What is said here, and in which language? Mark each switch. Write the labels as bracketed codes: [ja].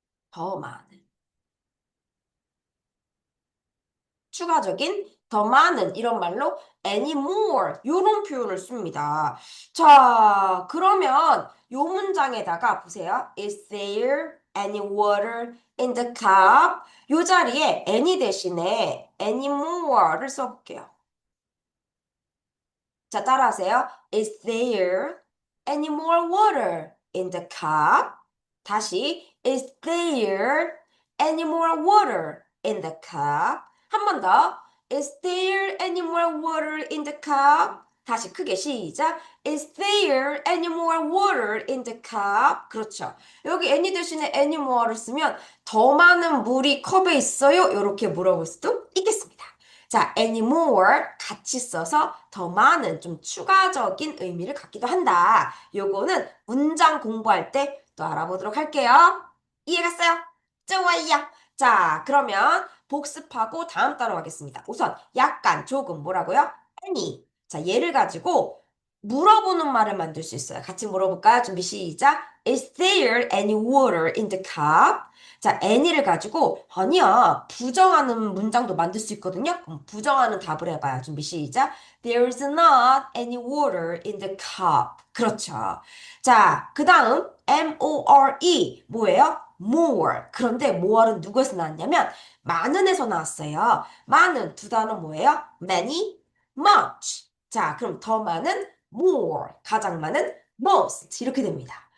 [ko] 더 많은. 추가적인 더 많은 이런 말로 anymore 이런 표현을 씁니다. 자, 그러면 요 문장에다가 보세요. [en] Is there any water in the cup? [ko] 요 자리에 any 대신에 anymore를 써볼게요. 자, 따라하세요. [en] Is there any more water in the cup? [ko] 다시, [en] is there any more water in the cup? [ko] 한 번 더. [en] Is there any more water in the cup? [ko] 다시 크게 시작. [en] Is there any more water in the cup? [ko] 그렇죠. 여기 any 대신에 any more를 쓰면 더 많은 물이 컵에 있어요? 이렇게 물어볼 수도 있겠습니다. 자, any more 같이 써서 더 많은 좀 추가적인 의미를 갖기도 한다. 요거는 문장 공부할 때 또 알아보도록 할게요. 이해갔어요? 좋아요. 자, 그러면 복습하고 다음 단어 가겠습니다. 우선 약간 조금 뭐라고요? [en] any. [ko] 자, 얘를 가지고 물어보는 말을 만들 수 있어요. 같이 물어볼까요? 준비 시작. [en] Is there any water in the cup? [ko] 자, any를 가지고 아니야 부정하는 문장도 만들 수 있거든요. 그럼 부정하는 답을 해봐요. 준비 시작. [en] There's not any water in the cup. [ko] 그렇죠. 자, 그 다음 more 뭐예요? [en] more. [ko] 그런데 more는 누구에서 나왔냐면 많은에서 나왔어요. 많은 두 단어 뭐예요? many, much. 자, 그럼 더 많은 more. 가장 많은 most. 이렇게 됩니다.